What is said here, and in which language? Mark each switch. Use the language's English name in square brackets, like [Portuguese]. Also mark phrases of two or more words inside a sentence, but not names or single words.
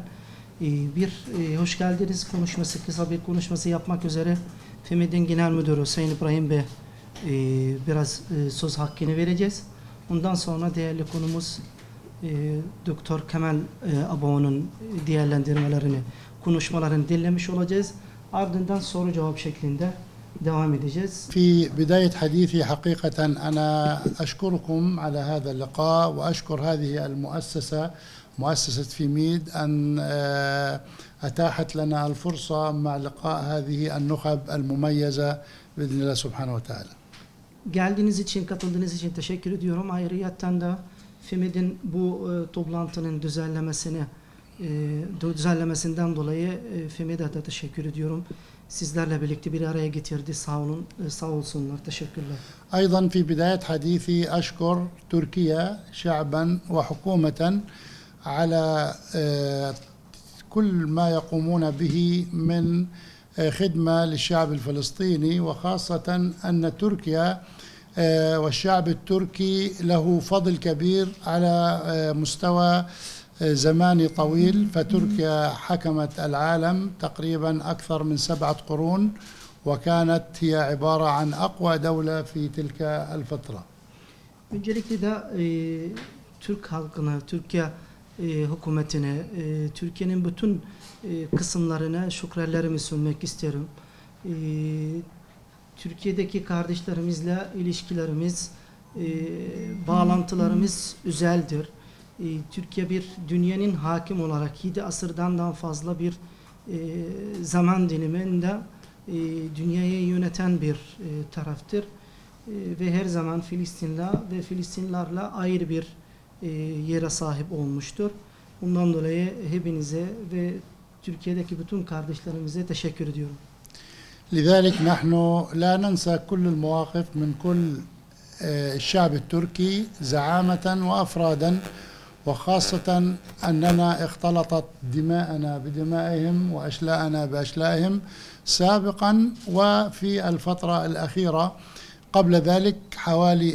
[Turkish] Hoş geldiniz konuşması, kısa bir konuşması yapmak üzere FİMED'in Genel Müdürü Sayın İbrahim Bey biraz söz hakkını vereceğiz. Ondan sonra değerli konumuz Doktor Kemal Aboğan'ın değerlendirmelerini, konuşmalarını dinlemiş olacağız. Ardından soru cevap şeklinde devam edeceğiz. [Arabic] في بداية حديثي حقيقة أنا أشكركم على هذا اللقاء وأشكر هذه المؤسسة مؤسسة فيميد أن أتاحت لنا الفرصة مع لقاء هذه النخب المميزة بإذن الله سبحانه وتعالى. [Turkish] Geldiğiniz için, katıldığınız için teşekkür ediyorum. Ayrıyeten de FİMED'in bu toplantının düzenlemesinden dolayı FİMED'e de teşekkür ediyorum. Sizlerle birlikte bir araya getirdi. Sağ olun, sağ olsunlar. Teşekkürler. [Arabic] أيضا في بداية حديثي أشكر تركيا شعبا وحكومة على كل ما يقومون به من خدمة للشعب الفلسطيني وخاصة أن تركيا والشعب التركي له فضل كبير على مستوى زماني طويل فتركيا حكمت العالم تقريبا أكثر من 7 قرون وكانت هي عبارة عن أقوى دولة في تلك الفترة. [Turkish] Öncelikle de Türk halkına, Türkiye hükümetine, Türkiye'nin bütün kısımlarına şükranlarımı sunmak isterim. Türkiye'deki kardeşlerimizle ilişkilerimiz, bağlantılarımız özeldir. Türkiye bir dünyanın hakim olarak 7 asırdan daha fazla bir zaman diliminde dünyayı yöneten bir taraftır. Ve her zaman Filistin'le ve Filistinlerle ayrı bir yere sahip olmuştur. Bundan dolayı hepinize ve Türkiye'deki bütün kardeşlerimize teşekkür ediyorum. [Arabic] لذلك نحن لا ننسى كل المواقف من كل الشعب التركي زعامة وأفرادا وخاصة أننا اختلطت دماءنا بدمائهم وأشلاءنا بأشلائهم سابقا وفي الفترة الأخيرة قبل ذلك حوالي